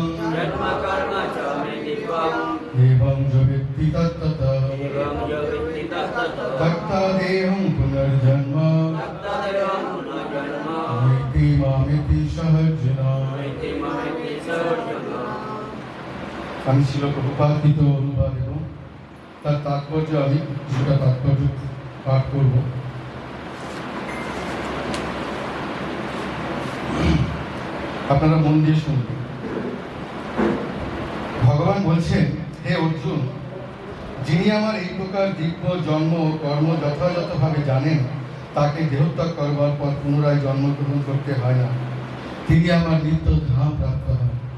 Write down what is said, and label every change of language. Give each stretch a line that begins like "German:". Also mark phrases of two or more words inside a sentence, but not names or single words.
Sanskrit: জন্ম কর্ম চ মে দিব্যং এবং য বিত্তি তত্ত্বতঃ এবং য বিত্তি তত্ততঃ তত্তা দেহং পুনর্জন্ম তত্তদেবং পুনর্জন্ম নৈতি মামেতি সহর্জুন। নৈতি মামেতি সর্জুন।
Bangla: আমি ছিল প্রভুপাদিত অনুবাদ এবং তার তাৎপর্য আমি কিছুটা তাৎপর্য পাঠ করব। আপনারা মন দিয়ে শুনবেন। ভগবান বলছেন, হে অর্জুন, যিনি আমার এই প্রকার দিব্য জন্ম ও কর্ম যথাযথভাবে জানেন, তাকে দেহত্যাগ করবার পর পুনরায় জন্মগ্রহণ করতে হয় না, তিনি আমার নিত্য ধাম প্রাপ্ত হন।